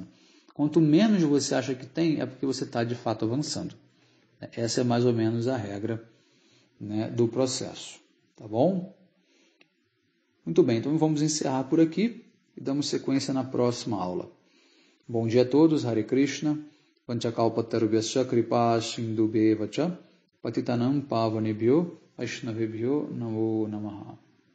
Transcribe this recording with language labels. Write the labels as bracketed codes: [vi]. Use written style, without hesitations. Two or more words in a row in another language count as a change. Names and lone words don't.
[pt] Quanto menos você acha que tem, é porque você está de fato avançando. Essa é mais ou menos a regra, né, do processo. Tá bom? Muito bem, então vamos encerrar por aqui e damos sequência na próxima aula. Bom dia a todos, [sa] Hare Krishna, Panchakalpatarubhyascha kripa sindubheva cha patitanam pavanebhyo Vaishnavebhyo namo namaha.